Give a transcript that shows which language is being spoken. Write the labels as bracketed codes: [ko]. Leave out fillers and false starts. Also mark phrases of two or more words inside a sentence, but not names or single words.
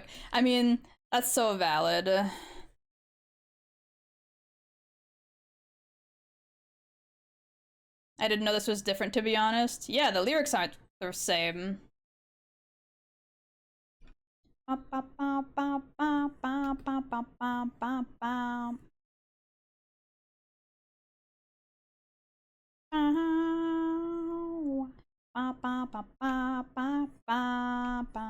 [en] I mean, that's so valid. I didn't know this was different, to be honest. Yeah, the lyrics aren't the same. Ba ba ba ba ba ba ba ba ba ba. Ow. Ba ba ba ba ba ba ba.